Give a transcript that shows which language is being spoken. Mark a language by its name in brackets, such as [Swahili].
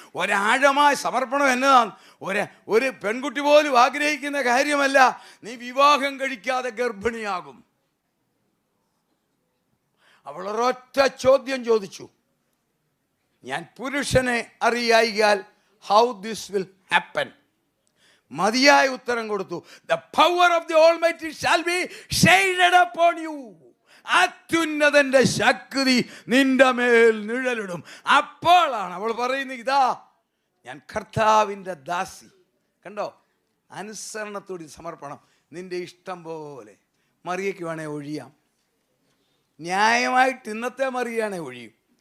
[Malayalam] ഒരാഴമായ സമർപ്പണം എന്നതാണ്. ഒരു പെൺകുട്ടി പോലും ആഗ്രഹിക്കുന്ന കാര്യമല്ല നീ വിവാഹം കഴിക്കാതെ ഗർഭിണിയാകും. അവൾ ഒരൊറ്റ ചോദ്യം ചോദിച്ചു, ഞാൻ പുരുഷനെ അറിയായികയാൽ [English] How this will happen. [Malayalam] മതിയായ ഉത്തരം കൊടുത്തു. [English] The power of the Almighty shall be shaded upon you. [Malayalam] അത്യുന്നതന്റെ ശക്തി നിന്റെ മേൽ നിഴലിടും. അപ്പോഴാണ് അവൾ പറയുന്നത്, ഇതാ ഞാൻ കർത്താവിൻ്റെ ദാസി. കണ്ടോ, അനുസരണത്തോടെ സമർപ്പണം. നിന്റെ ഇഷ്ടം പോലെ. മറിയയ്ക്ക് വേണേ ഒഴിയാം, ന്യായമായിട്ട് ഇന്നത്തെ മറിയാണേ ഒഴിയും.